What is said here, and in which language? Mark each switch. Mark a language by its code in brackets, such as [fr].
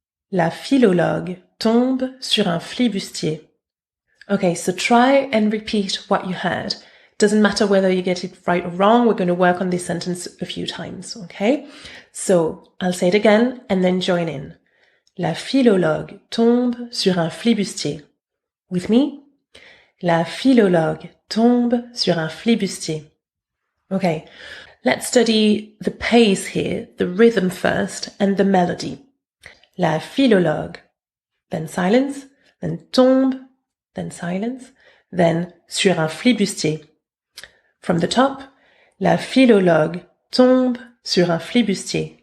[fr] La filologe tombe sur un flibustier. [en] Okay, so try and repeat what you heard. Doesn't matter whether you get it right or wrong. We're going to work on this sentence a few times, okay? So I'll say it again and then join in. [fr] La filologe tombe sur un flibustier. [en] With me? [fr] La filologe tombe sur un flibustier. [en] Okay, let's study the pace here, the rhythm first, and the melody. [fr] La filologe, [en] then silence, then [fr] tombe, [en] then silence, then [fr] sur un flibustier. [en] From the top, [fr] la filologe tombe sur un flibustier.